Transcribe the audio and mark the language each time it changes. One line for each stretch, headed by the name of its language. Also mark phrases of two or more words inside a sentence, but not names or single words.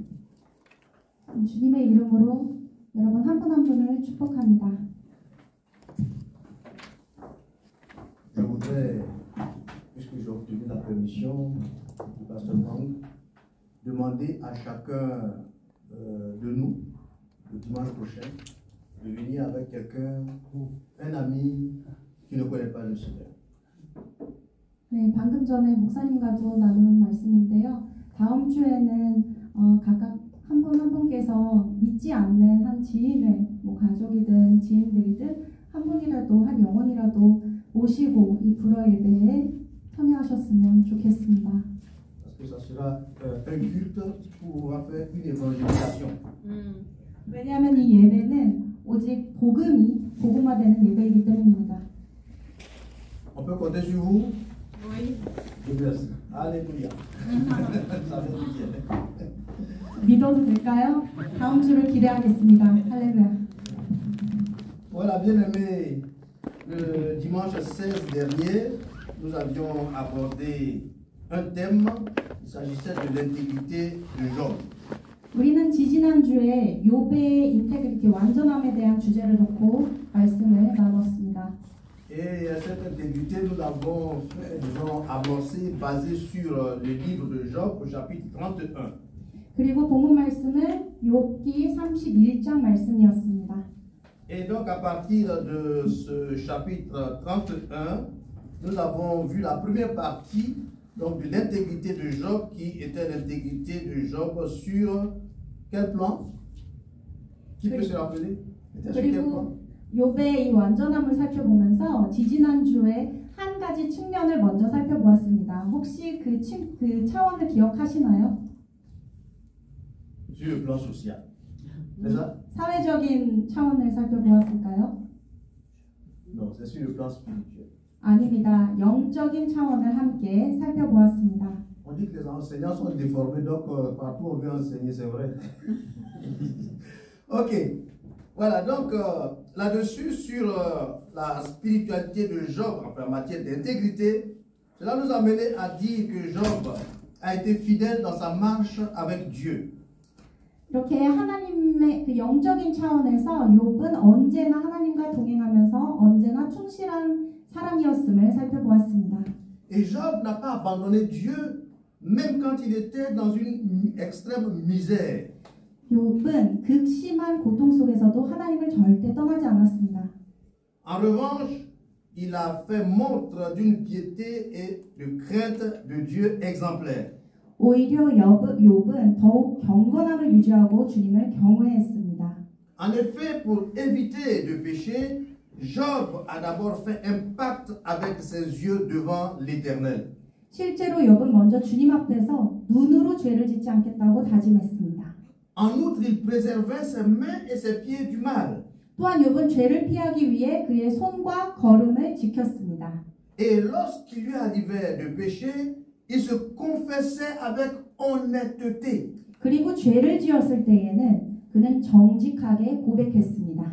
Korean: 주님의 이름으로 여러분 한 분 한 분을 축복합니다.
French: Je voudrais, puisque j'ai obtenu la permission du pasteur Bang, demander à chacun de nous, le dimanche prochain, de venir avec quelqu'un, un ami qui ne connaît pas le Seigneur.
Korean: 네, 방금 전에 목사님과도 나눈 말씀인데요. 다음 주에는 각각 한 분 한 분께서 믿지 않는 한 지인을, 뭐 가족이든 지인들이든 한 분이라도 한 영혼이라도 모시고 이 불어 예배에 참여하셨으면 좋겠습니다.
French: Parce que ça sera un culte pour faire une évangélisation.
Korean: 왜냐하면 이 예배는 오직 복음화되는 예배이기 때문입니다.
French: On peut compter sur vous? Oui. Je vous remercie. Alléluia. Ça va bien.
Korean: 믿어도 될까요? 다음 주를 기대하겠습니다. 할렐루야.
French: Voilà, bien aimé, le dimanche 16 dernier, nous avions abordé un thème, il s'agissait de l'intégrité de Job.
Korean: 우리는 지지난주에 욥의 인테그리티 완전함에 대한 주제를 놓고 말씀을 나눴습니다.
French: Et cette intégrité, nous l'avons amorcée basée sur le livre de Job au chapitre 31.
Korean: 그리고 본문 말씀은 욥기 31장 말씀이었습니다.
French: Et donc à partir de ce chapitre 31, nous avons vu la première partie donc, de l'intégrité de Job, qui était l'intégrité de Job sur quel plan? Qui peut se rappeler? Était sur quel plan?
Korean: 욥의 이 완전함을 살펴보면서 지지난주에 한 가지 측면을 먼저 살펴보았습니다. 혹시 그 차원을 기억하시나요?
French: Sur le plan social. C'est ça?
Korean: 사회적인 차원을 살펴보았을까요?
French: Non, c'est sur le plan spirituel.
Korean: 아닙니다. 영적인 차원을 함께 살펴보았습니다.
French: On dit que les enseignants sont déformés, donc partout on veut enseigner, c'est vrai. Ok. Voilà, donc là-dessus, sur la spiritualité de Job, en matière d'intégrité, cela nous a mené à dire que Job a été fidèle dans sa marche avec Dieu.
Korean: 이렇게 하나님의 그 영적인 차원에서 욥은 언제나 하나님과 동행하면서 언제나 충실한 사람이었음을 살펴보았습니다.
French: Et Job n'a pas abandonné Dieu, même quand il était dans une extrême misère.
Korean: 욥은 극심한 고통 속에서도 하나님을 절대 떠나지 않았습니다.
French: En revanche, il a fait montre d'une piété et de crainte de Dieu exemplaire.
Korean: 오히려 욥은 더욱 경건함을 유지하고 주님을 경외했습니다.
French: En effet, pour éviter de pécher, Job a d'abord fait un pacte avec ses yeux devant l'Éternel.
Korean: 실제로 욥은 먼저 주님 앞에서 눈으로 죄를 짓지 않겠다고 다짐했습니다.
French: En outre, il préservait ses mains et ses pieds du mal.
Korean: 또한 욥은 죄를 피하기 위해 그의 손과 걸음을 지켰습니다.
French: Et lorsqu'il lui arrivait de pécher, il se confessait avec honnêteté.
Korean: 그리고 죄를 지었을 때에는 그는 정직하게 고백했습니다.